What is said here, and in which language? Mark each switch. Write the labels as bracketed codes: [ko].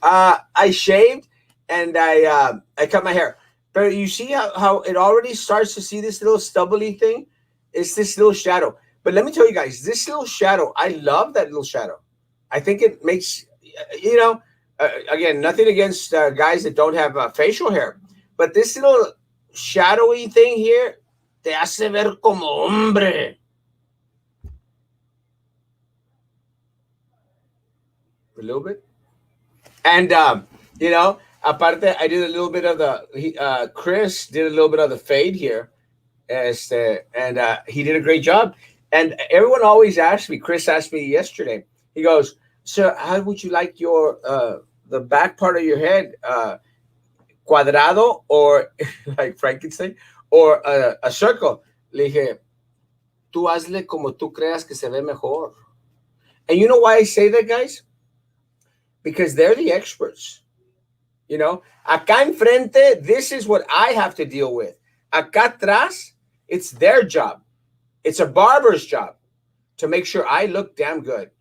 [en] I shaved and I cut my hair. But you see how it already starts to see this little stubbly thing? It's this little shadow. But let me tell you guys, this little shadow, I love that little shadow. I think it makes, again, nothing against guys that don't have facial hair. But this little shadowy thing here, [es] te hace ver como hombre. [en] A little bit. And, aparte, I did a little bit of Chris did a little bit of the fade here. And he did a great job. And everyone always asks me, Chris asked me yesterday, he goes, "Sir, how would you like your the back part of your head cuadrado or like Frankenstein or a circle?" [es] Le dije, "Tú hazle como tú creas que se ve mejor." [en] And you know why I say that, guys? Because they're the experts. [es] Acá enfrente, [en] this is what I have to deal with. [es] Acá atrás, [en] it's their job. It's a barber's job to make sure I look damn good.